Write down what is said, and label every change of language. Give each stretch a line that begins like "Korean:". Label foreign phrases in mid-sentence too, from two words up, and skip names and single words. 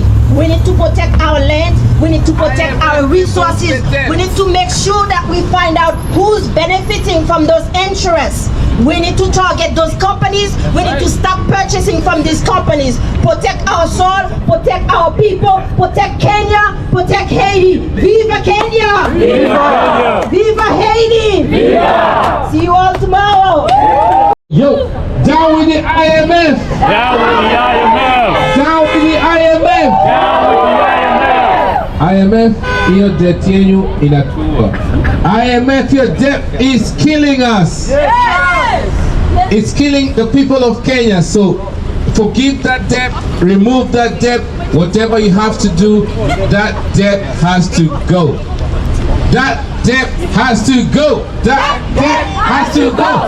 English: We need to protect our land. We need to protect our resources. We need to make sure that we find out who's benefiting from those interests. We need to target those companies. We need to stop purchasing from these companies. Protect our soil, protect our people, protect Kenya, protect Haiti. Viva Kenya! Viva! Viva Haiti! Viva! See you all tomorrow! Yo, down with the IMF! Down with the IMF! Down with the IMF! Down with the IMF!
Swahili: IMF, hiyo debt yenu inatua.
English: IMF, your debt is killing us. Yes! It's killing the people of Kenya. So forgive that debt, remove that debt, whatever you have to do, that debt has to go. That debt has to go. That debt has to go.